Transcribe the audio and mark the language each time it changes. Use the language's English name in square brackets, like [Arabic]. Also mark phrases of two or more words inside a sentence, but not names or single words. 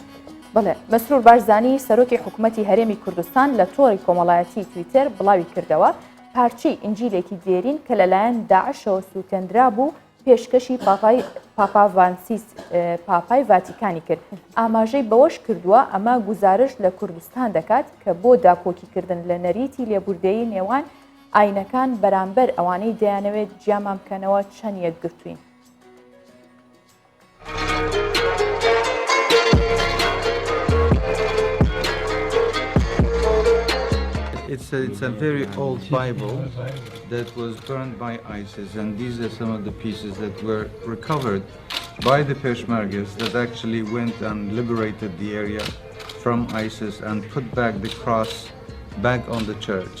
[Central Kurdish] بەڵێ مەسرور باشزانی سەرۆکی حکوومەتی هەرێمی کوردستان لە تۆڕی کۆمەڵایەتی تویتەر بڵاوی کردەوە پارچەی ئینجیلێکی دێرین کە لەلایەن داعشەوە سووتێنرا بوو پێشکەشی پاپا ڤانسیس پاپای ڤاتیکانی کرد. ئاماژەی بەوەش کردووە ئەمە گوزارش لە کوردستان دەکات کە بۆ داکۆکیکردن لە نەریتی لێبوردەیی نێوان ئاینەکان بەرامبەر ئەوانەی دەیانەوێت جیامان بکەنەوە چەند یەکگرتوین. [English] It's a very old Bible that was burned by ISIS, and these are some of the pieces that were recovered by the Peshmergas that actually went and liberated the area from ISIS and put back the cross back on the church.